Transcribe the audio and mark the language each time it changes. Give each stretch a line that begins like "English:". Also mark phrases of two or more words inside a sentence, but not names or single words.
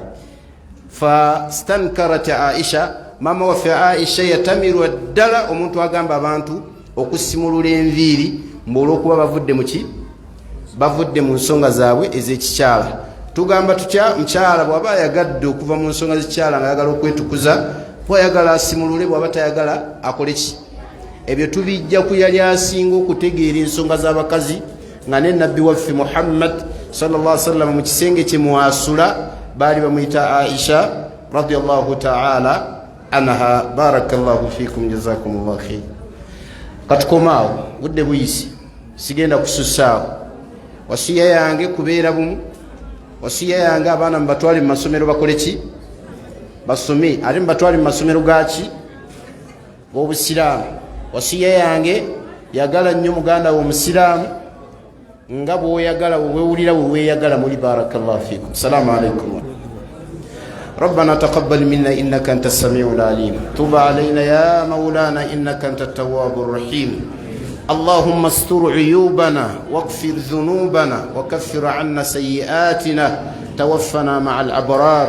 Ganda: fastankarat Aisha, mama waffe Aisha yatamirwa ddala omuntu agamba abantu okusimulula enviiri olw'okuba bavudde muki, bavudde mu nsonga zaabwe ez'ekikyala. tugamba tutya, mukyala bw'aba ayagadde okuva mu nsonga z'ekikyala nga ayagala okwetukuza, bw'ayagala asimulule, bw'aba tayagala akole ki. ebyo tubijja ku yali asinga okutegeera ensonga z'abakazi, nga ne nabbi waffe Muhammad
Arabic: صلى الله عليه وسلم
Ganda: mu kisenge kye muasula baali bamuyita Aisha
Arabic: رضي الله تعالى عنها. بارك الله فيكم، جزاكم الله خير.
Ganda: katukomaawo, budde buyisi, sigenda kusussaawo. wasiya yange kubeera bumu, wasiya yange abaana mubatwale mu masomero bakole ki, basome, ate mubatwale mu masomero gaki g'obusiraamu. wasiya yange yagala nnyo muganda wo omusiraamu nga bw'oyagala weewulira weweeyagala muli.
Arabic: بارك الله فيكم. السلام عليكم. ربنا تقبل منا إنك أنت السميع العليم. تب علينا يا مولانا إنك أنت التواب الرحيم. اللهم استر عيوبنا واغفر ذنوبنا وكفر عنا سيئاتنا توفنا مع الأبرار.